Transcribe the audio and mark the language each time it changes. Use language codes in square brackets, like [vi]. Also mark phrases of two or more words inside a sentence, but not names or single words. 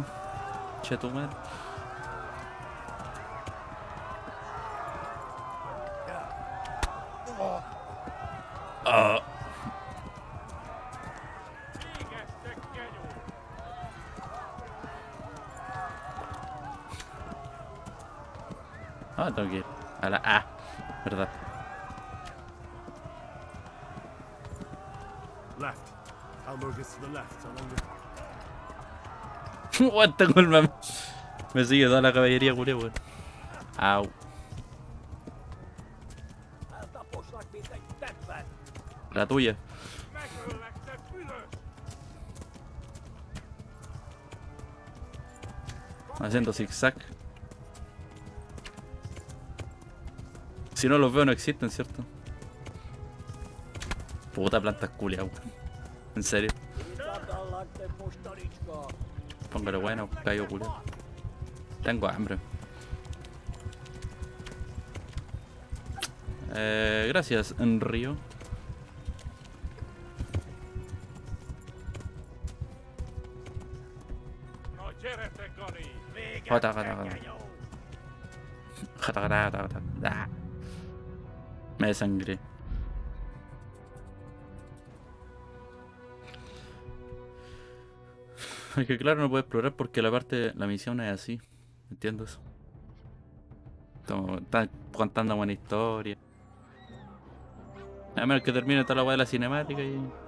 [es] Che, tu madre. Ah. Ah, tengo que ir a la A, ¿verdad? Left. [en] Elmo gets to the left along the... What, [es] tengo el mame. Me sigue toda la caballería, culé, weón. Au. La tuya. Haciendo zigzag. Si no los veo no existen, ¿cierto? Puta planta culia, weón. En serio. Póngale bueno, callo culia. Tengo hambre. Gracias, Río. Jota, jota, jota. Jota, jota, jota, jota. Ah. Me desangré. Es que claro, no puedo explorar porque la misión es así. ¿Entiendes? Está contando buena historia. A menos que termine toda la weá de la cinemática y...